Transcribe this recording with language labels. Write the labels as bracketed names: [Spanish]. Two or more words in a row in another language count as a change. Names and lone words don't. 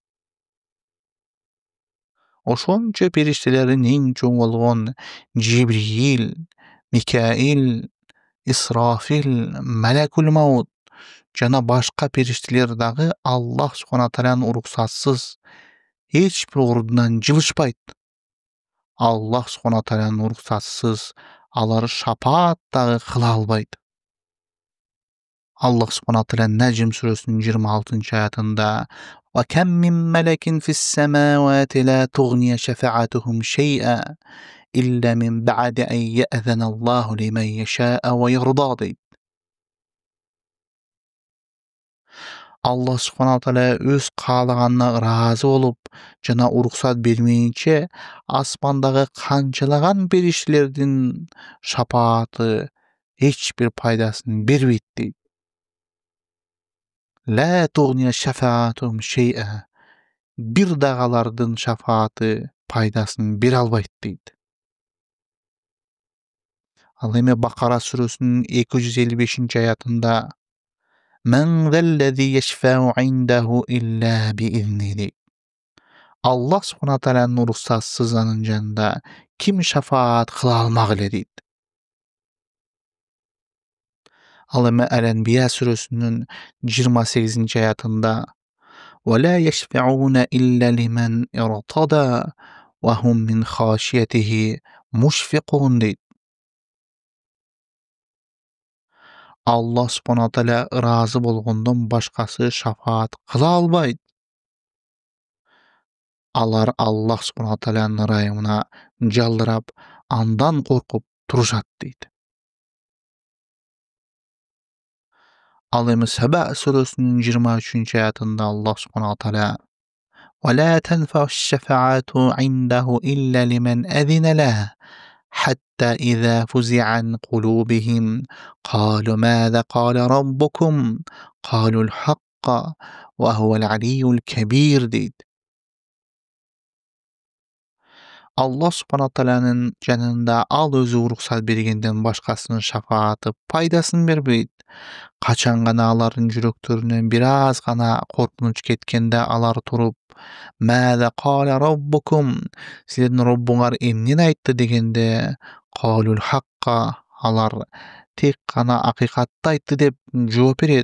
[Kyrgyz] Ошончо периштелердин эң чоң болгон Жибрил, Микаил Исрафил, Мәләкул Маут жана башка периштелер дагы [Arabic] الله سبحانه وتعالى [Kyrgyz] уруксатсыз эч бир ордунан жылышпайт. [Arabic] الله سبحانه وتعالى [Kyrgyz] уруксатсыз алар шапаат дагы кыла албайт. [Arabic] الله سبحانه وتعالى [Kyrgyz] Нәҗм сүресинин 26 аятында [Arabic] "وكم من ملك في السماوات لا تغني شفاعتهم شيئا إلا من بعد أن يأذن الله لمن يشاء ويرضى" дейт. الله سبحانه وتعالى [Kyrgyz] өз каалаганына ыраазы болуп жана уруксат бермейинче асмандагы канчалаган периштелердин шапааты эч бир пайдасын бербейт дейт. [Arabic] لا تغني شفاعتهم شيئا, [Kyrgyz] бир дагы алардын шафааты пайдасын бере албайт дейт. Ал эми Бакара сүрөсүнүн 255 аятында [Arabic] "من ذا الذي يشفع عنده إلا بإذنه" [Kyrgyz] дейт. [Arabic] الله سبحانه وتعالى [Kyrgyz] уруксатсыз анын жанында ким шафаат кыла алмак эле дейт. Ал эми Әл-Анбия сүрөсүнүн 28 аятында [Arabic] "ولا يشفعون إلا لمن ارتضى وهم من خشيته مشفقون" дейт. الله سبحانه وتعالى [Kyrgyz] ыраазы болгондон башкасы шафаат кыла албайт. Алар [Arabic] الله سبحانه وتعالى [Kyrgyz] ырайымына жалдырап, андан коркуп турушат дейт. Ал эми Саба сүрөсүнүн 23 аятында [Arabic] الله سبحانه وتعالى "ولا تنفع الشفاعة عنده إلا لمن أذن له حتى إذا فزع عن قلوبهم قالوا ماذا قال ربكم قالوا الحق وهو العلي الكبير" дейт. الله سبحانه وتعالى [Kyrgyz] жанында ал өзү уруксат бергенден башкасынын шафааты пайдасын бербейт. Качан гана алардын жүрөктөрүнөн бир аз гана коркунуч кеткенде алар туруп [Arabic] "ماذا قال ربكم" [Kyrgyz] силердин Роббуңар эмнени айтты дегенде [Arabic] "قالوا الحق" [Kyrgyz] алар тек гана акыйкатты айтты деп жооп берет.